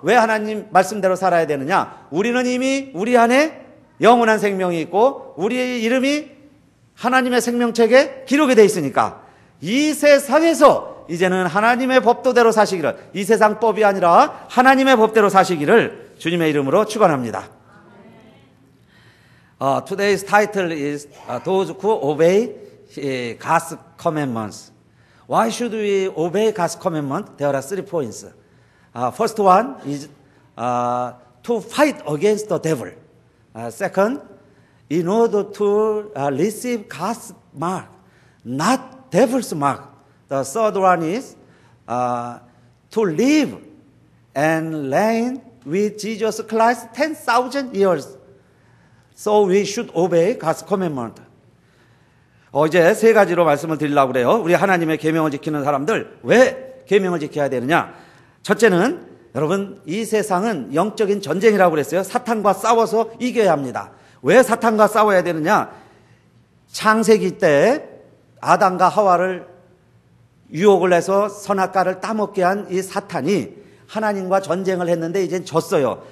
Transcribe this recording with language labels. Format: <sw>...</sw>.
<ko>왜 하나님 말씀대로 살아야 되느냐? 우리는 이미 우리 안에 영원한 생명이 있고 우리의 이름이 하나님의 생명책에 기록이 되어 있으니까 이 세상에서 이제는 하나님의 법도대로 사시기를, 이 세상 법이 아니라 하나님의 법대로 사시기를 주님의 이름으로 축원합니다.</ko> <en>Today's title is Those who obey God's commandments. Why should we obey God's commandment? There are 3 points. First one is to fight against the devil. Second, in order to receive God's mark, not devil's mark. The third one is to live and reign with Jesus Christ 10,000 years. So we should obey God's commandment.</en> <ko>이제 3가지로 말씀을 드리려고 그래요. 우리 하나님의 계명을 지키는 사람들 왜 계명을 지켜야 되느냐? 첫째는 여러분 이 세상은 영적인 전쟁이라고 그랬어요. 사탄과 싸워서 이겨야 합니다. 왜 사탄과 싸워야 되느냐? 창세기 때 아담과 하와를 유혹을 해서 선악과를 따먹게 한 이 사탄이 하나님과 전쟁을 했는데 이젠 졌어요.</ko>